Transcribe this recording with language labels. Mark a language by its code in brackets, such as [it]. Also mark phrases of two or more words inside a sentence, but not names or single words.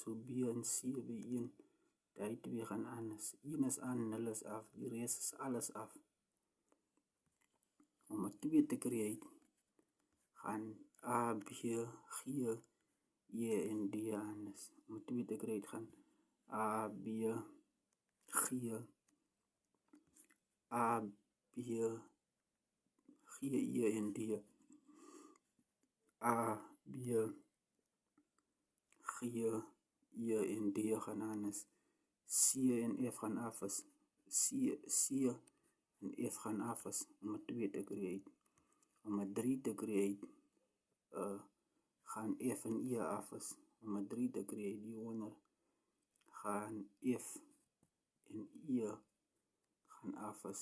[af] So B en C by 1. Die twee gaan anders. 1 is aan, 0 is af. Die res is alles af. Om 'n 2 te create, gaan A, B, G, E en D anders. Om 'n 2 te create, gaan A, B, G, A, B, G, E en D. A, B, G, E en D gaan anders. C en F gaan af is. C en F gaan af is om 'n 2 te create. Om 'n 3 te create, gaan F en E af is. Om 'n 3 te create, hieronder gaan F en E gaan af is.